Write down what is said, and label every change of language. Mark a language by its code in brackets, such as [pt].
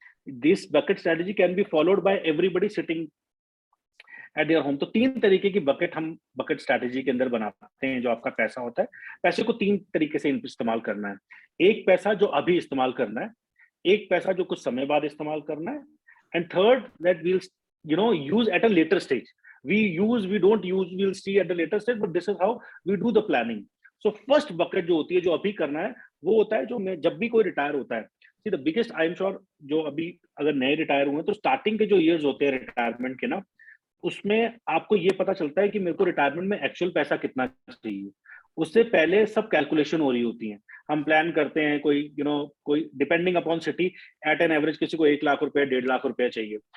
[en] This bucket strategy can be followed by everybody sitting at their home. [hi] तो 3 तरीके की bucket हम bucket strategy के अंदर बनाते हैं। जो आपका पैसा होता है, पैसे को 3 तरीके से इस्तेमाल करना है। एक पैसा जो अभी इस्तेमाल करना है, एक पैसा जो कुछ समय बाद इस्तेमाल करना है, [en] And third that will use at a later stage. we don't use, we'll see at the later stage, but this is how we do the planning. [hi] So first bucket जो होती है, जो अभी करना है, वो होता है जो मैं जब भी कोई रिटायर होता है, [en] see the biggest, I am sure [hi] जो अभी अगर नए रिटायर हुए तो स्टार्टिंग के जो ईयर्स होते हैं रिटायरमेंट के ना, उसमें आपको ये पता चलता है कि मेरे को रिटायरमेंट में एक्चुअल पैसा कितना चाहिए। उससे पहले सब कैलकुलेशन हो रही होती है। हम प्लान करते हैं, कोई depending upon city, [en] at an average [hi] किसी को 1 लाख रुपए 1.5 लाख रुपए चाहिए।